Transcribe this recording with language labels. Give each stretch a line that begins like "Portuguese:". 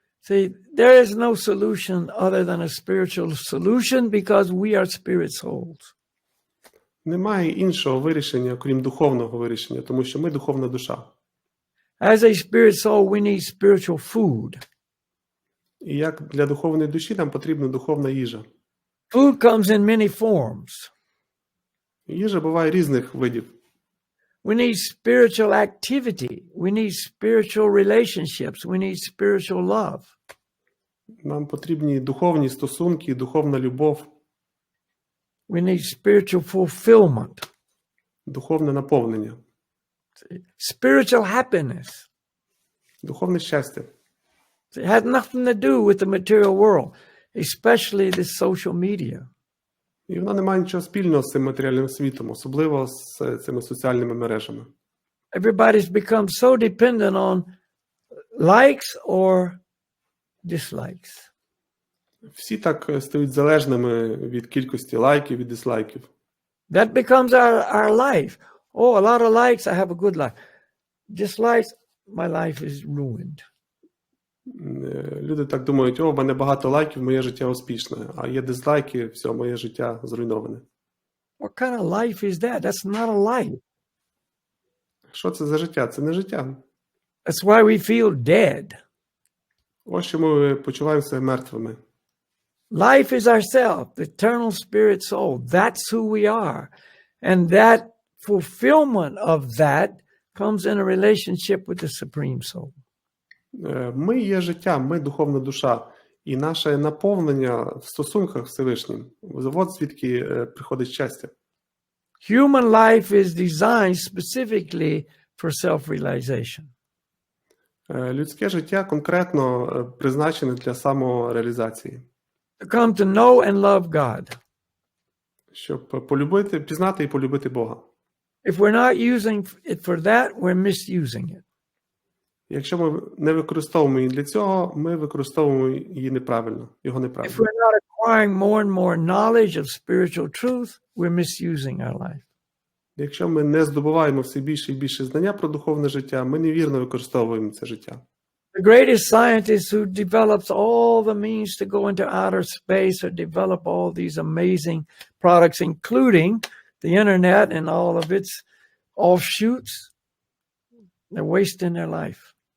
English: See, there is no solution other than a spiritual solution because we are spirit souls.
Ukrainian: Немає іншого вирішення, крім духовного вирішення, тому що ми духовна душа.
English: As a spirit soul, we need spiritual food.
Ukrainian: І як для духовної душі нам потрібна духовна їжа.
English: Food comes in many forms.
Ukrainian: Їжа буває різних видів.
English: We need spiritual activity. We need spiritual relationships. We need spiritual love.
Ukrainian: Нам потрібні духовні стосунки, духовна любов.
English: We need spiritual fulfillment.
Ukrainian: Духовне наповнення.
English: Spiritual happiness.
Ukrainian: Духовне щастя.
English: It has nothing to do with the material world, especially this social media.
Ukrainian: І вона не має нічого спільного з цим матеріальним світом, особливо з цими соціальними мережами.
English: Everybody's become so dependent on likes or dislikes.
Ukrainian: Всі так стають залежними від кількості лайків і дизлайків.
English: That becomes our life. Oh, a lot of likes, I have a good life. Dislikes, my life is ruined.
Ukrainian: Люди так думають, о, в мене багато лайків, моє життя успішне, а є дизлайки, все, моє життя зруйноване.
English: What kind of life is that? That's not a life.
Ukrainian: Що це за життя? Це не життя.
English: That's why we feel dead.
Ukrainian: Ось чому ми почуваємося мертвими.
English: Life is ourself, the eternal spirit soul. That's who we are. And that fulfillment of that comes in a relationship with the supreme soul.
Ukrainian: Ми є життя, ми духовна душа. І наше наповнення в стосунках з Всевишнім. От звідки приходить щастя.
English: Human life is designed specifically for self-realization.
Ukrainian: Людське життя конкретно призначене для самореалізації.
English: To come to know and love God.
Ukrainian: Щоб пізнати і полюбити Бога.
English: If we're not using it for that, we're misusing it.
Ukrainian: Якщо ми не використовуємо її для цього, ми використовуємо її неправильно, його
English: If
Ukrainian: неправильно.
English: we're not acquiring more and more knowledge of spiritual truth, we're misusing our life.
Ukrainian: Якщо ми не здобуваємо все більше і більше знання про духовне життя, ми невірно використовуємо це життя.
English: The greatest scientist who develops all the means to go into outer space or develop all these amazing products, including the internet and all of its offshoots, they're wasting their life.